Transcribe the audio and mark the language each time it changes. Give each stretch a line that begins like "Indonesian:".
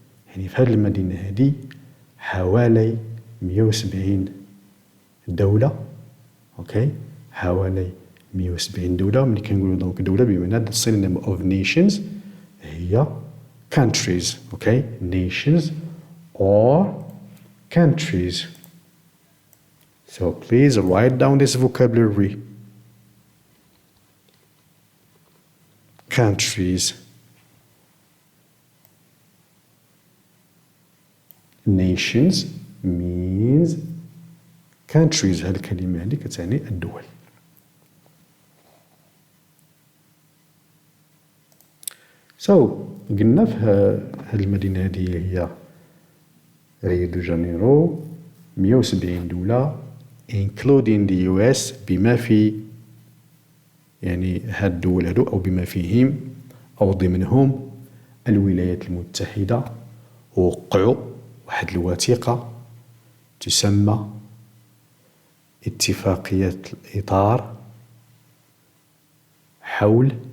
Arabic: يعني في هذه المدينة هذه حوالي 170 دولة. اوكي حوالي 170 دولة. ملي كنقولوا دونك دولة بمعنى
English: the synonym of nations
Arabic: هي countries.
English: Okay nations or countries. So please write down this vocabulary. Countries. Nations means countries.
Arabic: هذه الكلمة هذه كتعني الدول. So قلنا في هذه المدينة هذه هي ريو دو جانيرو 170 دولة
English: including the US
Arabic: بما في يعني هاد الدول هادو أو بما فيهم أو ضمنهم الولايات المتحدة وقعوا واحد الوثيقة تسمى اتفاقية الإطار حول